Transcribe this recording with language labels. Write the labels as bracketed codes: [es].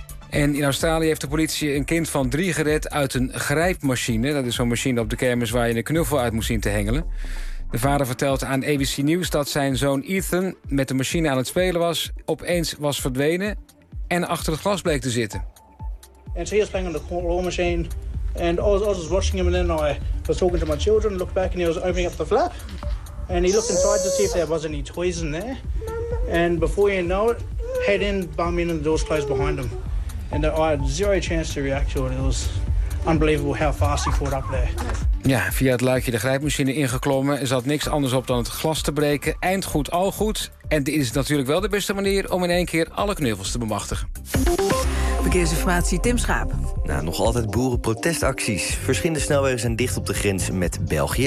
[nl] En in Australië heeft de politie een kind van 3 gered uit een grijpmachine. Dat is zo'n machine op de kermis waar je een knuffel uit moet zien te hengelen. De vader vertelt aan ABC News dat zijn zoon Ethan met de machine aan het spelen was. Opeens was verdwenen en achter het glas bleek te zitten. [en] And so he was playing on the control machine, and I was watching him, and then I was talking to my children, looked back, and he was opening up the flap, and he looked inside to see if there was any toys in there. And before you know it, head in, bum in, and the door's closed behind him. And I had zero chance to react to it. It was unbelievable how fast he caught up there. [nl] Ja, via het luikje de grijpmachine ingeklommen, er zat niks anders op dan het glas te breken. Eind goed, al goed. En dit is natuurlijk wel de beste manier om in één keer alle knuffels te bemachtigen. Verkeersinformatie, Tim Schaap. Nou, nog altijd boerenprotestacties. Verschillende snelwegen zijn dicht op de grens met België.